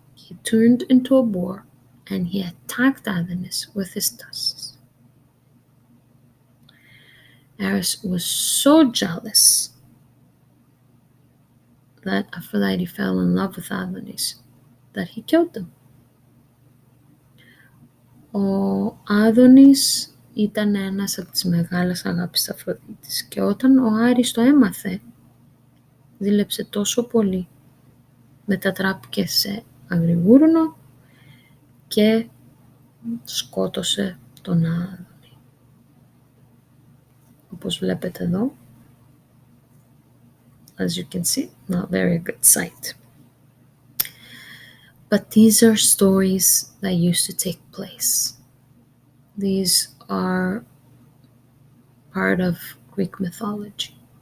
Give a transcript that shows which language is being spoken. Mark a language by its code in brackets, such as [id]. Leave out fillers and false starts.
[en] He turned into a boar and he attacked Adonis with his tusks. Ares was so jealous that Aphrodite fell in love with Adonis that he killed him. [el] Ο Άδωνης ήταν ένας από τις μεγάλες αγάπης της Αφροδίτης και όταν ο Άρης το έμαθε, δίλεψε τόσο πολύ. Μετατράπηκε σε αγριγούρνο και σκότωσε τον Άδωνη. Όπως βλέπετε εδώ, [en] as you can see, not very good sight. But these are stories that used to take place. These are part of Greek mythology.